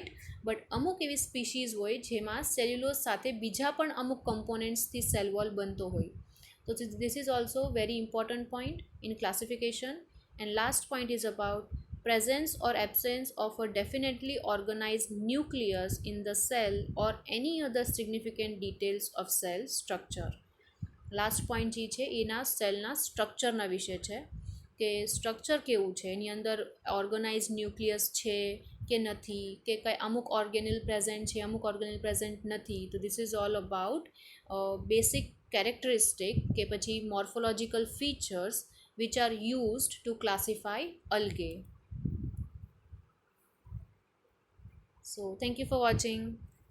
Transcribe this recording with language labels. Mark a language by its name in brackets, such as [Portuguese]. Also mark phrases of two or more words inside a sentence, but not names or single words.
[Gujarati] બટ અમુક એવી સ્પીશીઝ હોય જેમાં સેલ્યુલોઝ સાથે બીજા પણ અમુક કમ્પોનન્ટ્સથી [English] cell wall [Gujarati] બનતો હોય. [English] તો this is also very important point in classification. And last point is about presence or absence of a definitely organized nucleus in the cell or any other significant details of cell structure. last point [Gujarati] જે છે એના સેલના સ્ટ્રક્ચરના વિશે છે કે સ્ટ્રક્ચર કેવું છે, એની અંદર [English] organize nucleus [Gujarati] છે કે નથી, કે કંઈ અમુક [English] organelle present [Gujarati] છે, અમુક [English] organelle present [Gujarati] નથી. [English] તો this is all about basic characteristic [Gujarati] કે પછી [English] morphological features which are used to classify algae. So thank you for watching.